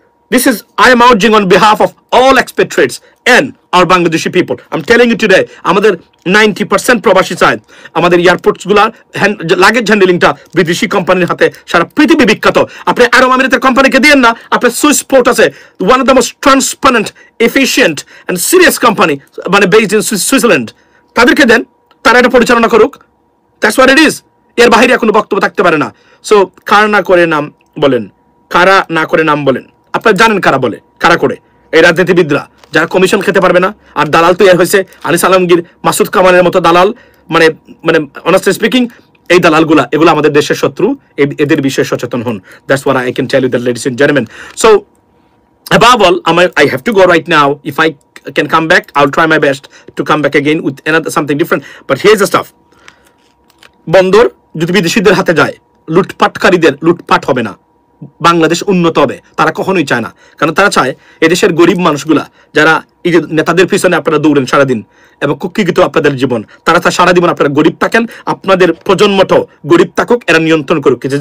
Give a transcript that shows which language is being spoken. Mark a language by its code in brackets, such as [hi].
[en] This is I am urging on behalf of all expatriates and our Bangladeshi people. I'm telling you today, [bn] আমাদের 90% প্রবাসী চায়, আমাদের airports গুলার luggage হ্যান্ডলিংটা বিদেশি কোম্পানির হাতে, সারা পৃথিবী বিখ্যাত। আপনি আরব আমিরাতের কোম্পানিকে দিয়েন না, আপনার সুইস পোর্ট আছে, [en] one of the most transparent, efficient and serious company [bn] মানে [en] based in Switzerland, [bn] তাদেরকে দেন, তারা এটা পরিচালনা করুক। [en] That's what it is. [bn] এর বাইরে কোনো বক্তব্য থাকতে পারে না। সো কারা না করে নাম বলেন, কারা না করে নাম বলেন, আপনারা জানেন কারা বলে, কারা করে, এই রাজনীতিবিদরা যারা কমিশন খেতে পারবে না। আর দালাল তৈরি হয়েছে আনিস আলমগীর, মাসুদ কামালের মতো দালাল, মানে মানে অনেস্টলি স্পিকিং এই দালালগুলা, এগুলো আমাদের দেশের শত্রু, এদের বিষয়ে সচেতন হন। [en] That's what I can tell you that, ladies and gentleman. So above all, I have to go right now. If I can come back, I'll try my best to come back again with another something different. But here's the stuff. [bn] বন্দর যদি বিদেশিদের হাতে যায়, লুটপাটকারীদের লুটপাট হবে না, বাংলাদেশ উন্নত হবে। তারা কখনোই চায় না, কারণ তারা চায় এদেশের গরিব মানুষগুলা যারা এই যে নেতাদের পিছনে আপনারা দৌড়েন সারাদিন এবং কুক্ষিগত আপনাদের জীবন, তারা চায় সারা জীবন আপনারা গরিব থাকেন, আপনাদের প্রজন্মটাও গরিব থাকুক, এরা নিয়ন্ত্রণ করুক।